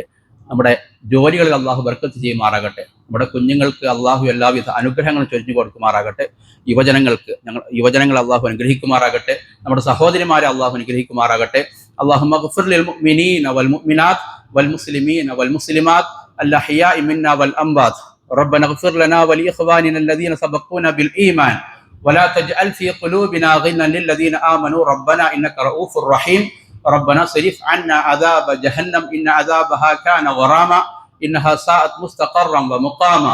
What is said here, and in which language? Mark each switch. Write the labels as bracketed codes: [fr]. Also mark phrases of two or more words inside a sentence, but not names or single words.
[ml] നമ്മുടെ ജോലികളിൽ അള്ളാഹു ബർക്കത്ത് ചെയ്യുമാറാകട്ടെ. നമ്മുടെ കുഞ്ഞുങ്ങൾക്ക് അള്ളാഹു എല്ലാവിധ അനുഗ്രഹങ്ങളും ചൊരിഞ്ഞു കൊടുക്കുമാറാകട്ടെ. യുവജനങ്ങളെ അള്ളാഹു അനുഗ്രഹിക്കുമാറാകട്ടെ. നമ്മുടെ സഹോദരിമാരെ അള്ളാഹു അനുഗ്രഹിക്കുമാറാകട്ടെ. [ar] اللهم اغفر للمؤمنين والمؤمنات والمسلمين والمسلمات الأحياء منا والأموات. ربنا اغفر لنا ولإخواننا الذين سبقونا بالإيمان ولا تجعل في قلوبنا غلا للذين آمنوا ربنا إنك رؤوف رحيم. ربنا صرف عنا عذاب جهنم إن عذابها كان غراما إنها ساءت مستقرا ومقاما.